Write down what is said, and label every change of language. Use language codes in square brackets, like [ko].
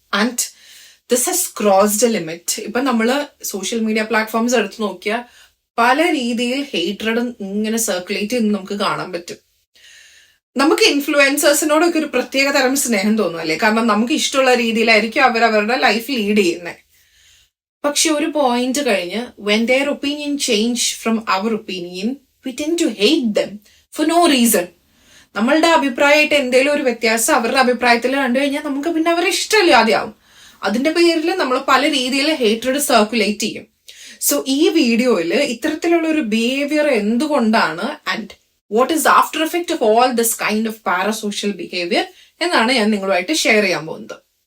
[en] And this has crossed a limit. [ml] ഇപ്പൊ നമ്മള് social media platforms എടുത്ത് നോക്കിയാൽ പല രീതിയിൽ ഹേറ്റ്രഡ് ഇങ്ങനെ സർക്കുലേറ്റ് ചെയ്ത് നമുക്ക് കാണാൻ പറ്റും. നമുക്ക് ഇൻഫ്ലുവൻസേഴ്സിനോടൊക്കെ ഒരു പ്രത്യേക തരം സ്നേഹം തോന്നും അല്ലേ? കാരണം നമുക്ക് ഇഷ്ടമുള്ള രീതിയിലായിരിക്കും അവരവരുടെ ലൈഫ് ലീഡ് ചെയ്യുന്നത്. പക്ഷെ ഒരു പോയിന്റ് കഴിഞ്ഞ് [en] when their opinion change from our opinion, we tend to hate them for no reason. [ml] നമ്മളുടെ അഭിപ്രായമായിട്ട് എന്തെങ്കിലും ഒരു വ്യത്യാസം അവരുടെ അഭിപ്രായത്തിൽ കണ്ടു കഴിഞ്ഞാൽ നമുക്ക് പിന്നെ അവരെ ഇഷ്ടമില്ലാതെയാവും. അതിന്റെ പേരിൽ നമ്മൾ പല രീതിയിൽ ഹേറ്റ്രഡ് സർക്കുലേറ്റ് ചെയ്യും. സോ ഈ വീഡിയോയിൽ ഇത്തരത്തിലുള്ള ഒരു ബിഹേവിയർ എന്തുകൊണ്ടാണ് [en] and what is after effect of all this kind of parasocial behaviour [ml] എന്നാണ് ഞാൻ നിങ്ങളുമായിട്ട് ഷെയർ ചെയ്യാൻ പോകുന്നത്.